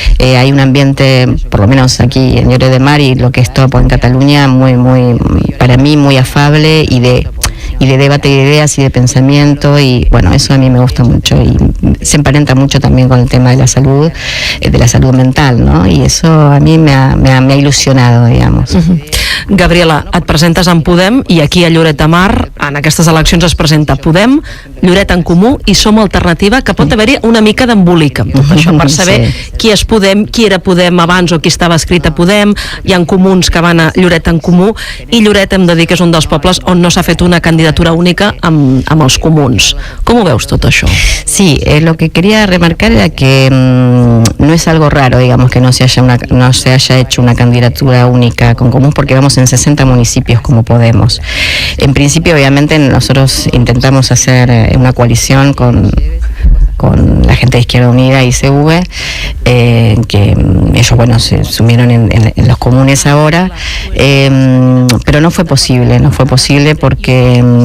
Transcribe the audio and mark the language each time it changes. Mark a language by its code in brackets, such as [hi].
[es] Hay un ambiente, por lo menos aquí en Lloret de Mar y lo que es todo en Cataluña, para mí muy afable y de debate de ideas y de pensamiento, y bueno, eso a mí me gusta mucho y se emparenta mucho también con el tema de la salud mental, ¿no? Y eso a mí me ha ilusionado, digamos. [ca] Gabriela, et presentes en Podem i aquí a Lloret de Mar en aquestes eleccions es presenta Podem, Lloret en Comú i Som Alternativa, que pot haver-hi una mica d'embolic amb tot això per saber qui és Podem, qui era Podem abans o qui estava escrit a Podem. Hi ha comuns que van a Lloret en Comú i Lloret hem de dir que és un dels pobles on no s'ha fet una candidatura única amb els comuns. Com ho veus tot això? [es] Sí, lo que quería remarcar era que no es algo raro, digamos, que no se haya hecho una candidatura única con comuns, porque vamos en 60 municipios como Podemos. En principio, obviamente, nosotros intentamos hacer una coalición con la gente de Izquierda Unida y ICV, que ellos, bueno, se sumieron en los comunes ahora, pero no fue posible porque